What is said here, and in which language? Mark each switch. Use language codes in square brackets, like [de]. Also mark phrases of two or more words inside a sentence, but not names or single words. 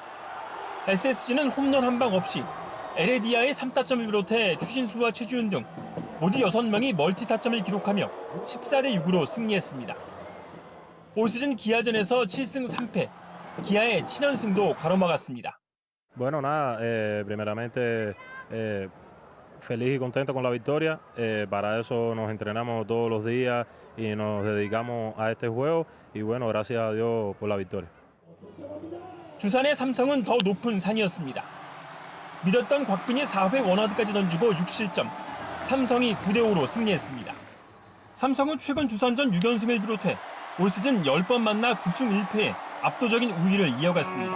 [ko] SSG는 홈런 한 방 없이 에레디아의 3타점을 비롯해 추신수와 최주윤 등 모두 6명이 멀티타점을 기록하며 14대 6으로 승리했습니다. 올 시즌 기아전에서 7승 3패, 기아의 7연승도 가로막았습니다. [es] Bueno, nada, primeramente feliz y contento con la victoria. Para eso nos entrenamos todos los días y nos dedicamos a este juego. Y bueno, gracias a Dios por la victoria. [ko] 두산의 삼성은 더 높은 산이었습니다. 믿었던 곽빈이 4회 원아웃까지 던지고 6실점, 삼성이 9대5로 승리했습니다. 삼성은 최근 두산전 6연승을 비롯해 올 시즌 10번 만나 9승 1패에 압도적인 우위를 이어갔습니다.